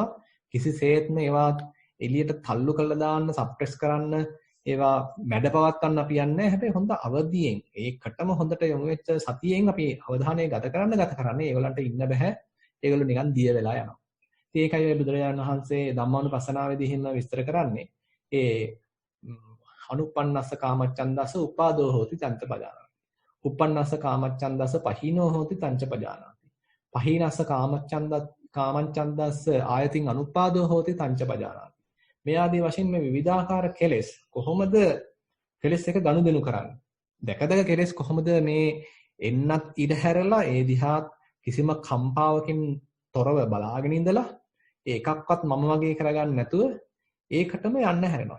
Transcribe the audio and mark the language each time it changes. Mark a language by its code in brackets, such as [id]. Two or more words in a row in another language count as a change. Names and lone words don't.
[si] කිසිසේත්ම ඒවා එළියට තල්ලු කරලා දාන්න, සප්‍රෙස් කරන්න, ඒවා මැඩපවත්වන්න අපි යන්නේ නැහැ. හැබැයි හොඳ අවදියෙන් ඒකටම හොඳට යොමු වෙච්ච සතියෙන් අපි අවධානය ගත කරන්නේ ඒගොල්ලන්ට ඉන්න බෑ. ඒගොල්ලෝ නිකන් දිය වෙලා යනවා. ඒකයි බුදුරජාණන් වහන්සේ ධම්මානුපස්සනාවේදී එහෙම විස්තර කරන්නේ. [pi] ඒ අනුපන්නස්ස කාමච්ඡන්දස උපාදෝ හෝති තංච පජානාති. උපන්නස්ස කාමච්ඡන්දස පහිනෝ හෝති තංච පජානාති. පහිනස්ස කාමච්ඡන්දස්ස ආයතින් අනුපාදෝ හෝති තංච පජානාති. [si] මේ ආදී වශයෙන් මේ විවිධාකාර කෙලෙස් කොහොමද කෙලෙස් එක ගනුදෙනු කරන්නේ? දැක කෙලෙස් කොහොමද මේ එන්නත් ඉඩ හැරලා ඒ දිහා කිසිම කම්පාවකින් තොරව බලාගෙන ඉඳලා ඒකක්වත් මම වගේ කරගන්න නැතුව ඒකටම යන්න හැරෙනවා.